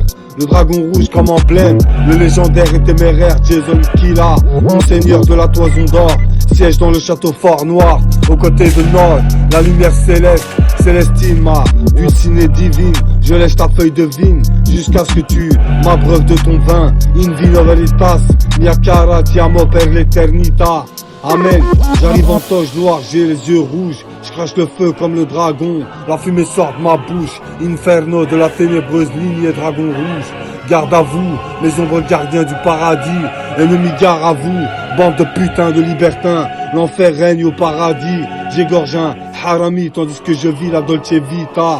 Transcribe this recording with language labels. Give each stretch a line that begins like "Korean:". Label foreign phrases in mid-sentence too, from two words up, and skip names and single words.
French: Le dragon rouge comme emblème, le légendaire et téméraire Jason Killa, monseigneur de la toison d'or, siège dans le château fort noir, aux côtés de Nord, la lumière céleste, Célestine ma dulcinée divine, je lèche ta feuille de vigne, jusqu'à ce que tu m'abreuves de ton vin,
Latin: in vino veritas,
Italian: mia cara ti amo per l'eternita.
French: Amen, j'arrive en toge noire, j'ai les yeux rouges, je crache le feu comme le dragon, la fumée sort de ma bouche, inferno de la ténébreuse lignée dragon rouge. Garde à vous, mes ombres gardiens du paradis, ennemis gare à vous, bande de putains de libertins, l'enfer règne au paradis, j'égorge un harami tandis que je vis
Italian: la Dolce Vita.